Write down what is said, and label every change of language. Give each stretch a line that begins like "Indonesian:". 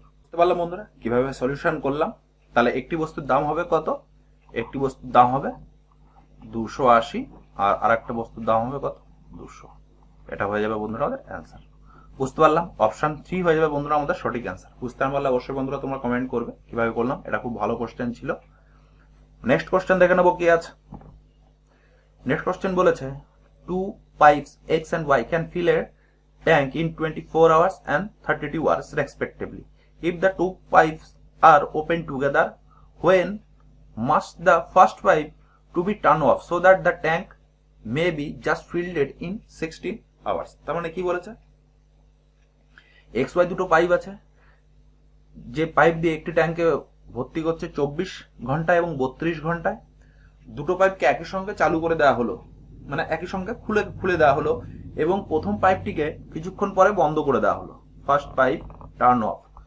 Bangla: বুঝতে পারলাম বন্ধুরা কিভাবে সলিউশন করলাম। তাহলে একটি বস্তুর দাম হবে কত, একটি বস্তুর দাম হবে 280 আর আরেকটা বস্তুর দাম হবে কত 200। এটা হয়ে যাবে বন্ধুরা আমাদের অ্যান্সার। বুঝতে পারলাম অপশন 3 হয়ে যাবে বন্ধুরা আমাদের সঠিক অ্যান্সার। বুঝতে না পারলে অবশ্যই বন্ধুরা তোমরা কমেন্ট করবে কিভাবে করলাম। এটা খুব ভালো কোশ্চেন ছিল। নেক্সট কোশ্চেন দেখে নেবো কি আছে। নেক্সট কোশ্চেন বলেছে
English: 2 pipes X and Y can fill a tank in 24 hours and 32 hours respectively. If the two pipes are open together, when must the first pipe to be turned off so that the tank may be just filled in 16 hours?
Bangla: তার মানে কি বলেছে XY দুটো pipe আছে, যে pipe দিয়ে একটি ট্যাঙ্কে ভর্তি করছে 24 ঘন্টায় এবং 32 ঘন্টায়। দুটো পাইপকে একই সঙ্গে চালু করে দেওয়া হলো, মানে একই সঙ্গে খুলে দেওয়া হলো এবং প্রথম পাইপটিকে কিছুক্ষণ পরে বন্ধ করে দেওয়া হলো,
English: First pipe turn off.